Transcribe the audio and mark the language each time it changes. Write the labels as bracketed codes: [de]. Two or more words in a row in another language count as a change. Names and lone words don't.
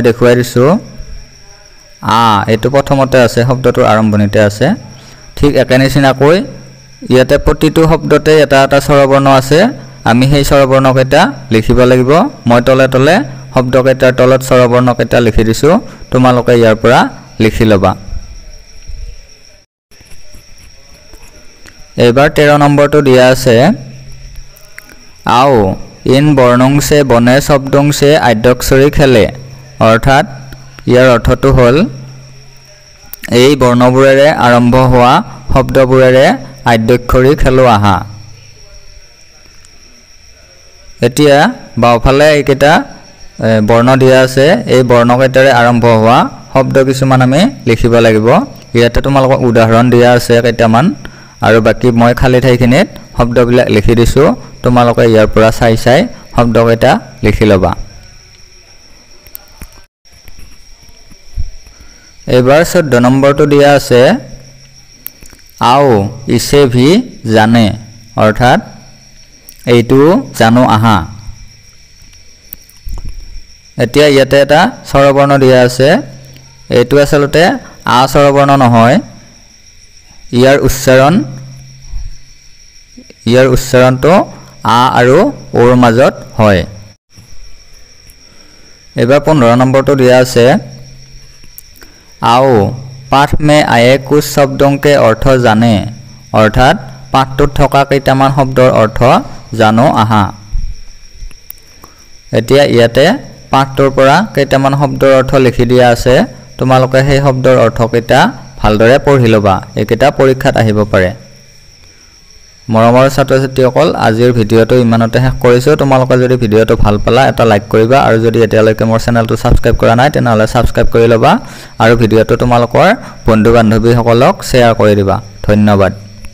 [as] দেখুৱাই দিছো আ এটো প্ৰথমতে আছে শব্দটোৰ আৰম্ভণিতে আছে ঠিক একে নিচিনাকৈ ইয়াতে প্ৰতিটো শব্দতে এটা এটা স্বৰবৰ্ণ আছে আমি সেই স্বৰবৰ্ণকেইটা লিখিব লাগিব মই তলে তলে শব্দকেইটাৰ তলত স্বৰবৰ্ণকেইটা লিখি দিছো তোমালোকে ইয়াৰ পৰা লিখি লবা এবাৰ 13 নম্বৰটো দিয়া আছে [hi] आओ इन वर्णों से बने शब्दों से आद्याक्षरी खेले अर्थात [as] ইয়াৰ অৰ্থটো হল এই বৰ্ণবোৰেৰে আৰম্ভ হোৱা শব্দবোৰেৰে আদ্যাক্ষৰী খেলো আহা এতিয়া বাওফালে এইকেইটা বৰ্ণ দিয়া আছে এই বৰ্ণকেইটাৰে আৰম্ভ হোৱা শব্দ কিছুমান আমি লিখিব লাগিব ইয়াতে তোমালোকক উদাহৰণ দিয়া আছে কেইটামান আৰু বাকি মই খালি ঠাইখিনিত শব্দবিলাক লিখি দিছো তোমালোকে ইয়াৰ পৰা চাই চাই শব্দকেইটা লিখি লবা এবাৰ 14 নম্বৰটো দিয়া আছে [hi] आओ इसे भी जाने अर्थात [as] এইটো জানো আহা এতিয়া ইয়াতে এটা স্বৰবৰ্ণ দিয়া আছে এইটো আসলতে আ স্বৰবৰ্ণ নহয় ইয়াৰ উচ্চাৰণ ইয়াৰ উচ্চাৰণটো আ আৰু ওৰ মাজত হয় এবাৰ 15 নম্বৰটো দিয়া আছে [hi] आओ पाठ में आए कुछ शब्दों के अर्थ जाने अर्थात [as] पाठটোত থকা কেইটামান শব্দৰ অৰ্থ জানো আহা এতিয়া ইয়াতে পাঠটোৰ পৰা কেইটামান শব্দৰ অৰ্থ লিখি দিয়া আছে তোমালোকে সেই শব্দৰ অৰ্থ কেইটা ভালদৰে পঢ়ি লবা একেটা পৰীক্ষাত আহিব পাৰে মৰমৰ ছাত্ৰ-ছাত্ৰীসকল আজিৰ ভিডিওটো ইমানতে শেষ কৰিছো তোমালোকে যদি ভিডিওটো ভাল পালা এটা লাইক কৰিবা আৰু যদি এতিয়ালৈকে মোৰ চেনেলটো সাবস্ক্ৰাইব কৰা নাই তেনেহলে সাবস্ক্ৰাইব কৰি লবা আৰু ভিডিওটো তোমালোকৰ বন্ধু বান্ধৱীসকলক শেয়াৰ কৰি দিবা ধন্যবাদ